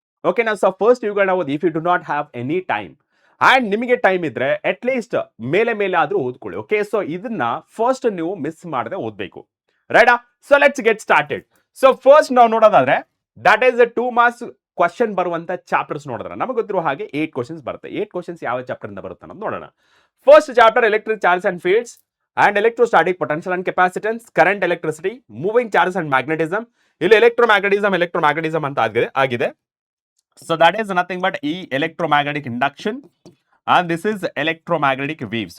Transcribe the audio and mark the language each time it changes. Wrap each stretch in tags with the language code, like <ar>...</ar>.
<kn>Okay ನಾ so first ಇವುಗಳನ್ನ ಓದಿ.</kn> <en>if you do not have any time</en> <kn>and ನಿಮಗೆ ಟೈಮ್ ಇದ್ರೆ ಅಟ್ ಲೀಸ್ಟ್ ಮೇಲೆ ಆದ್ರೂ ಓದ್ಕೊಳ್ಳಿ. ಓಕೆ, ಸೊ ಇದನ್ನ ಫಸ್ಟ್ ನೀವು ಮಿಸ್ ಮಾಡದೆ ಓದ್ಬೇಕು. ರೈಟಾ?</kn> <en>So let's get started.</en> <kn>So first ನಾವು ನೋಡೋದಾದ್ರೆ ದಟ್ ಈಸ್ 2 ಮಾರ್ಕ್ಸ್ ಕ್ವಶನ್ ಬರುವಂತ ಚಾಪ್ಟರ್ಸ್ ನೋಡಿದ್ರೆ ನಮಗೆ ಗೊತ್ತಿರುವ ಹಾಗೆ 8 ಕ್ವಶನ್ಸ್ ಬರುತ್ತೆ. 8 ಕ್ವಶನ್ಸ್ ಯಾವ ಚಾಪ್ಟರ್ ಇಂದ ಬರುತ್ತೆ ಅನ್ನೋದು ನೋಡೋಣ.</kn> <en>First chapter electric charge and fields and electrostatic potential and capacitance, current, electricity, moving charges and magnetism.</en> <kn>ಇಲ್ಲಿ electromagnetism ಅಂತ ಆಗಿದೆ.</kn> <en>So that is nothing but electromagnetic induction and this is electromagnetic waves.</en>